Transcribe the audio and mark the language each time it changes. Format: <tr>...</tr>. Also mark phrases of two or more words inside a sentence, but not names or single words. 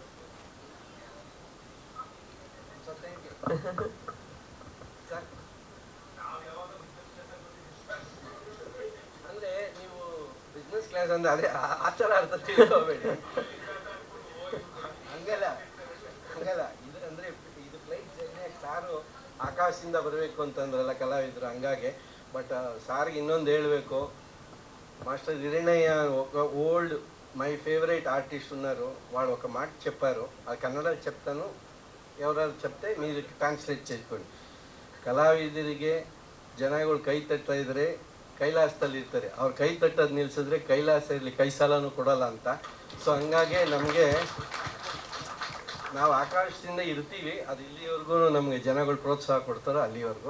<kn>ಅಂದರೆ ನೀವು</kn> <en>business class</en> <kn>ಅಂದರೆ ಅದೇ ಆ ಥರ ಅರ್ಥ ತಿಳ್ಕೋಬೇಡಿ. ಹಂಗಲ್ಲ ಇದು ಅಂದರೆ ಇದು</kn> <en>flight journey.</en> <kn>ಸಾರು ಆಕಾಶದಿಂದ ಬರಬೇಕು ಅಂತಂದ್ರಲ್ಲ ಕಲಾವಿದರು, ಹಂಗಾಗಿ. ಬಟ್ ಸಾರಿಗೆ ಇನ್ನೊಂದು ಹೇಳಬೇಕು,</kn> <te>మాస్టర్ హిరణయ్య ఒక</te> <en>old my favorite artist</en> <te>ఉన్నారు, వాడు ఒక మాట చెప్పారు, అది కన్నడ చెప్తాను, ఎవరాದ್ರು చెప్తే మీరు ಟ್ರಾನ್ಸ್ಲೇಟ್ చేసుకోండి.</te> <kn>ಕಲಾವಿದರಿಗೆ ಜನಗಳು ಕೈ ತಟ್ತಾ ಇದ್ರೆ ಕೈಲಾಸದಲ್ಲಿ ಇರ್ತಾರೆ, ಅವ್ರು ಕೈ ತಟ್ಟೋದು ನಿಲ್ಲಿಸಿದ್ರೆ ಕೈಲಾಸ ಇರಲಿ ಕೈ ಸಾಲನೂ ಕೊಡಲ್ಲ ಅಂತ. ಸೊ ಹಂಗಾಗಿ ನಮಗೆ ನಾವು ಆಕಾಶದಿಂದ ಇರ್ತೀವಿ, ಅದು ಇಲ್ಲಿವರೆಗೂ ನಮಗೆ ಜನಗಳು ಪ್ರೋತ್ಸಾಹ ಕೊಡ್ತಾರೋ ಅಲ್ಲಿವರೆಗೂ.</kn>